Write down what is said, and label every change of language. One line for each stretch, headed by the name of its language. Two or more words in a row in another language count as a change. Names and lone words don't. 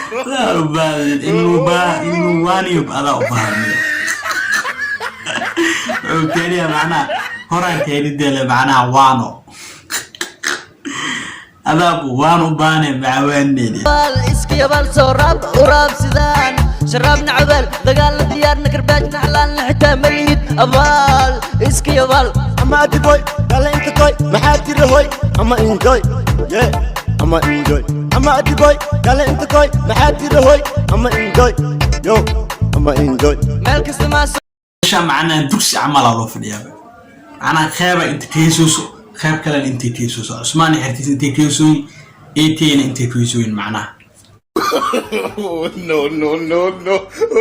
Somali: Laa u baahan, inuu baa-, inuu waaniyo adaa u baahan. Wuxuu keenayaa, macnaha, horaan kaaga daalay, macnaha, waano. Adaa bu-, waan u baahnay, macawaaneyne. Bal iska yabal, soo raab, u raab sidaan. Sharaab nacbal, dagaal la diyaar, na garbaash na xalaal na xitaa ma lihid abaal. Iska yabal. Ama adi boy, dale inta koy, maxaa tiri hoy? Ama enjoy, yeah, ama enjoy. Ama adi boy, dale inta koy, maxaa tiri hoy? Ama enjoy, yo, ama enjoy. Meel kasta ma soo Meesha, macnaha, dugsi camal aa loo fadhiyaa. Macnaha, qeyba inta ka heesooso, qeyb kalena intay ka heesooso. Cusmaan xertiis intay ka heesooyin, A T N intay ka heesooyin, macnaha.
English: Oh, no, no, no, no.